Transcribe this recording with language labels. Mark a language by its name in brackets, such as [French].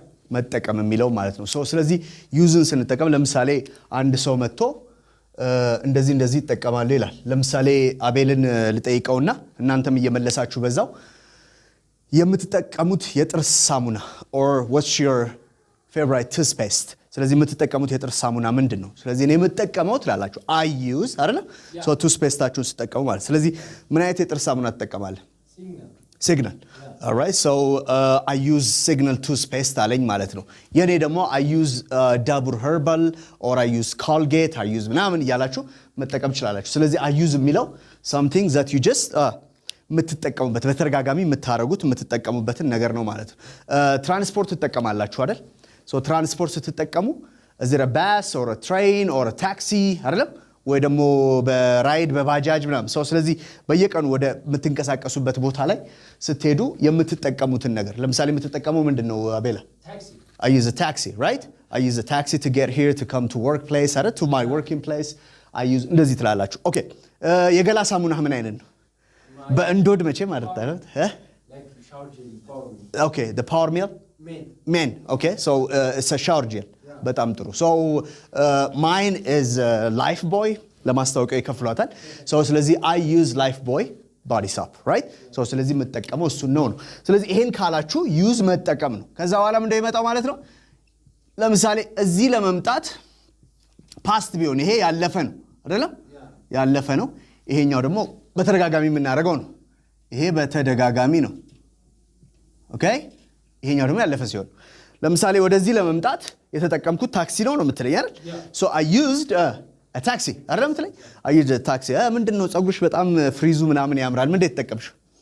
[Amharic] መጠቀም የሚለው ማለት ነው። ስለዚህ ዩዝን ስንጠቀም ለምሳሌ አንድ ሰው መጥቶ እንደዚህ ይጠቀማሉ ይላል። ለምሳሌ አቤልን ልጠይቀውና እናንተም እየመለሳችሁ በዛው የምትጠቀሙት የጥርስ ሳሙና [English] or what's your favorite toothpaste? [Amharic] ስለዚህ የምትጠቀሙት የጥርስ ሳሙና ምንድነው? ስለዚህ እኔ የምትጠቀመው ትላላችሁ [English] I use [Amharic] አይደል? so toothpasteታችሁን ስትጠቀሙ ማለት ስለዚህ ምን አይነት የጥርስ ሳሙና ትጠቀማለህ? [English] Signal. All right, so I use Signal toothpaste [Amharic] አለኝ ማለት ነው። የኔ ደግሞ [English] I use Dabur herbal or I use [Amharic] Colgate, I use ምናምን እያላችሁ መጠቀም ትችላላችሁ። ስለዚህ I use የሚለው [English] something that you just [Amharic] የምትጠቀሙበት በተደጋጋሚ የምትጠቀሙበትን ነገር ነው ማለት ነው። ትራንስፖርት ትጠቀማላችሁ አይደል? so ትራንስፖርት ስትጠቀሙ [English] is it a bus or a train or a taxi [Amharic] አይደለም ወይ ደግሞ በራይድ በባጃጅ ምናምን ስለዚህ በየቀኑ ወደ የምትንቀሳቀሱበት ቦታ ላይ ስትሄዱ የምትጠቀሙትን ነገር ለምሳሌ የምትጠቀመው ምንድነው አቤላ? [English] Taxi. I use a taxi, right? I use a taxi to get here to come to workplace or to my working place. I use [Amharic] እንደዚህ ትላላችሁ። ኦኬ የገላ ሳሙና ምን አይነት ነው? በእንዶድ መቼ ማለት ነው? [English] Like shower gel. Okay, the power meal? Men. Okay, so it's a shower gel. [Amharic] በጣም ጥሩ. [English] So mine is life boy [Amharic] ለማስታወቂያ ይከፍሏታል. ስለዚህ [English] I use life boy body soap, right? [Amharic] ስለዚህ የምትጠቀመው እሱ ነው። ስለዚህ ይሄን ካላችሁ use መጠቀም ነው። ከዛ በኋላ ምን እንደሚመጣው ማለት ነው። ለምሳሌ እዚህ ለመምጣት past ቢሆን ይሄ ያለፈ ነው አይደለም? ያለፈ ነው። ይሄኛው ደግሞ በተደጋጋሚ የምናደርገው ነው። ይሄ በተደጋጋሚ ነው። ኦኬ? ይሄኛው ደግሞ ያለፈ ሲሆን ለምሳሌ ወደዚህ ለመምጣት የተጠቀምኩት ታክሲ ነው የምትለኝ አይደል? [English] so I used a taxi [Amharic] አይደል የምትለኝ? [English] I used a taxi. [Amharic] ምንድነው ጸጉርሽ በጣም ፍሪዙ ምናምን ያምራል። ምን እንደተጠቀምሽው?